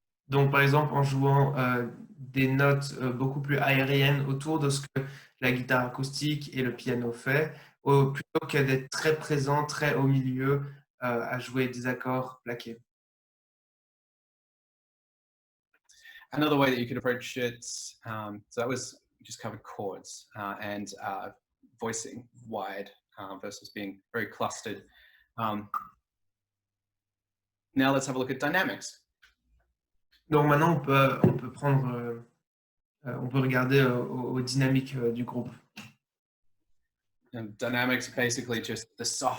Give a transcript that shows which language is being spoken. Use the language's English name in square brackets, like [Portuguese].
[French] Donc, par exemple, en jouant des notes beaucoup plus aériennes autour de ce que la guitare acoustique et le piano fait, plutôt que d'être très présent, très au milieu, à jouer des accords plaqués. [English] Another way that you could approach it, so that was just covered chords and voicing wide versus being very clustered. Now let's have a look at dynamics. [French] Donc maintenant, on peut prendre, on peut regarder aux dynamiques du groupe. [English] And dynamics are basically just the soft and the loud in the way that you play.